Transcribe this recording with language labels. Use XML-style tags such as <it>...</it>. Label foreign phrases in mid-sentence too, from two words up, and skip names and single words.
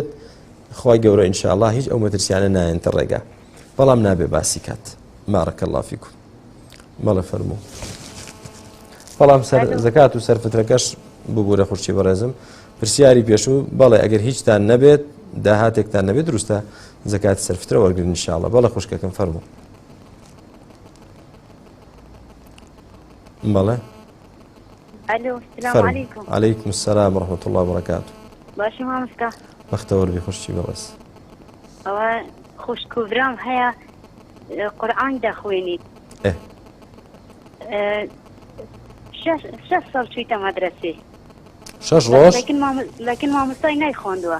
<ckb>خوای گەورە ئینشاءالله هیچ ئەو مەترسیانە نایەنتە ڕێگا بەڵام نابێ باسی کات</ckb> <ar>بارەکە الله فیکم</ar> <ckb>بەڵێ فەرموو بەڵام زەکات و سەرفترەکەش ببوورە خوشتی بەڕێزم پرسیاری پێشوو بەڵێ ئەگەر هیچتان نەبێت داهاتێکتان نەبێت دروستە زەکاتی سەرفترە وەرگرن ئینشاءالله بەڵێ خوشکەکەم فەرموو بەڵێ</ckb> <ar>الو السلام عليكم. عليكم السلام ورحمة الله وبركاته.</ar> <ckb>باشی مامۆستا بەختەوەر بی خوشتی بەڕێز ئەوە خوشکوبرام هەیە قورئان دەخوێنیت شەش ساڵ چوویتە مەدرسێ 6 ڕۆژ لەکن مامۆستای نایخواندووە</ckb>